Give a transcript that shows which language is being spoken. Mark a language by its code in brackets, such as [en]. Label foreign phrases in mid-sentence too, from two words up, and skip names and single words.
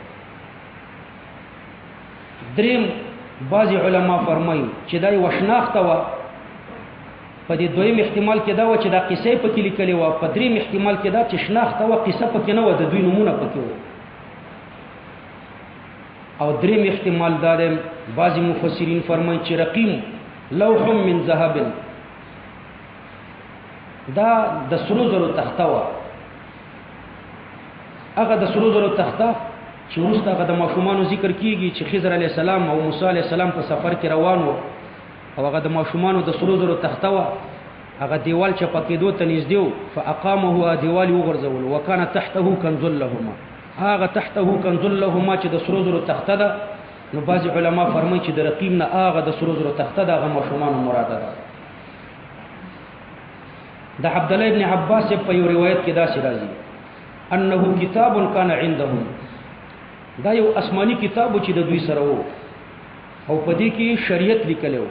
[ps] دریم بعضې علما فرمایي چې دا یوه شناخته وه. په دې دویم احتمال کې دا وه چې دا قصه یې پکې لیکلې وه. په دریم احتمال کې دا چې شناخته وه، قصه پکې نه وه، د دوی نومونه پکې وه. او دریم احتمال دا دی، بعضې مفسرین فرمایي چې [ar] رقیم لوح من ذهب، [ps] دا د سرو زرو تخته وه. هغه د سرو زرو تخته چې وروسته هغه د ماشومانو ذکر کېږي چې خضر علیه السلام او موسی علیه السلام په سفر کې روان وو، او هغه د ماشومانو د سرو زرو تخته وه. هغه دیوال چپه کېدو ته نږدې و، فاقامه، دیوال یې وغورځولو. [ar] وکانه تحته کنز لهما، [ps] هغه [ar] تحته کنز لهما [ps] چې د سرو زرو تخته ده. نو بعضې علما فرمایي چې د رقیم نه هغه د سرو زرو تخته ده، هغه ماشومانو مراده ده. د عبدالله ابن عباس په یو روایت کې داسې راځي [ar] انه کتاب کان عندهم، [ps] دا یو آسماني کتاب چې د دوی سره وو، او په دې کې شریعت لیکلی و.